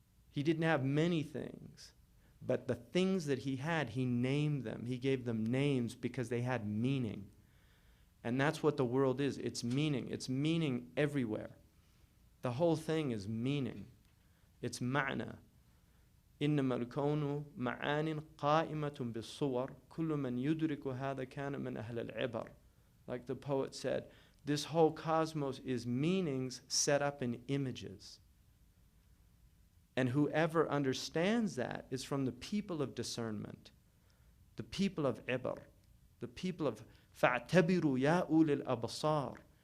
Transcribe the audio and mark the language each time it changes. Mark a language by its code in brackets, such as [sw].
[en] He didn't have many things, but the things that he had, he named them. He gave them names because they had meaning. And that's what the world is. It's meaning. It's meaning everywhere. The whole thing is meaning. It's ma'na. [ar] إنما الكون معان قائمة بالصور كل من يدرك هذا كان من أهل العبر. [en] Like the poet said, this whole cosmos is meanings set up in images. And whoever understands that is from the people of discernment, the people of ibar, the people of [ar] فَاعْتَبِرُوا يَا أُولِي الْأَبْصَارِ.